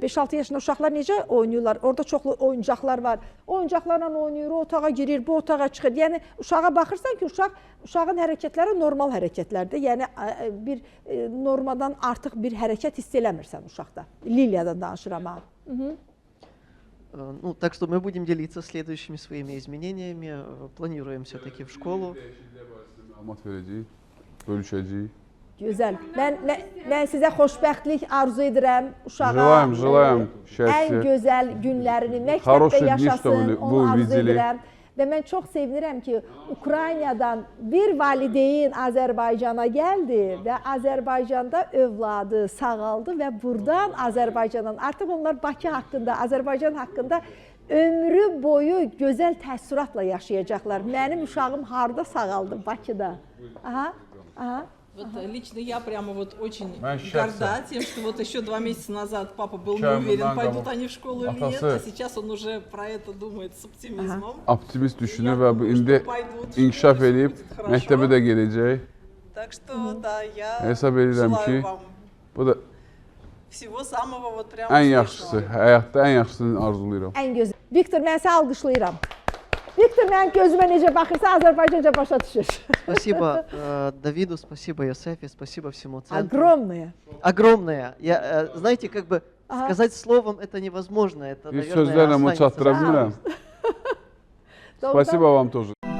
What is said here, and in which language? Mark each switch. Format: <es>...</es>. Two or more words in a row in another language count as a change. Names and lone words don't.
<az>5-6 yaşında uşaqlar necə oynayırlar? Orada çoxlu oyuncaqlar var. Oyuncaqlarla oynayır, o otağa girir, bu otağa çıxır. Yəni, uşağa baxırsan ki, uşağın hərəkətləri normal hərəkətlərdir. Yəni, bir normadan artıq bir hərəkət hiss eləmirsən uşaqda. Liliyadan danışıram ha.</az> <ru>Ну, так что мы будем делиться следующими своими изменениями. Планируем все-таки в школу.</ru> <az>Məlumat verəcəyik, bölüşəcəyik. Gözəl. Mən sizə xoşbəxtlik arzu edirəm. Uşağa</az> <ru>Желаем</ru> <az>ən</az> <ru>счастья.</ru> <az>gözəl günlərini məktəbdə</az> <ru>Хороших дней,</ru> <az>yaşasın,</az> <ru>чтобы</ru> <az>onu</az> <ru>вы</ru> <az>arzu</az> <ru>увидели.</ru> <az>edirəm. Və mən çox sevinirəm ki, Ukraynadan bir valideyn Azərbaycana gəldi və Azərbaycanda övladı sağaldı və buradan Azərbaycandan artıq onlar Bakı haqqında, Azərbaycan haqqında ömrü boyu gözəl təəssüratla yaşayacaqlar. Mənim uşağım harda sağaldı? Bakıda. Aha, aha.</az> <ru>Вот лично я прямо вот очень</ru> <az>Mən şəxsən</az> <ru>горда тем, что вот еще 2 месяца назад папа был не</ru> <az>Çayımdan</az> <ru>уверен, пойдут</ru> <az>qabaq</az> <ru>они в школу или нет,</ru> <az>atası-</az> <ru>а сейчас он уже про это думает с оптимизмом.</ru> <az>Optimist düşünür və bu indi inkişaf edib məktəbə də gedəcək.</az> <ru>Так что, да, я</ru> <az>Hesab edirəm</az> <ru>желаю</ru> <az>ki,</az> <ru>вам</ru> <az>bu da</az> <ru>всего самого вот прям</ru> <az>ən</az> <ru>успешного.</ru> <az>yaxşısı, həyatda ən yaxşısını arzulayıram. Ən gözəl. Viktor, mən səni alqışlayıram. Viktor, mənim gözümə necə baxırsa, Azərbaycanca başa düşür.</az> <ru>Спасибо Давиду, спасибо Йосефе, спасибо всему центру. Огромное. Огромное. Знаете, как бы сказать словом это невозможно. Это,</ru> <az>Bir</az> <ru>наверное,</ru> <az>sözlərlə bunu</az> <ru>останется</ru> <az>çatdıra bilmirəm.</az> <ru>Spasibo вам тоже.</ru>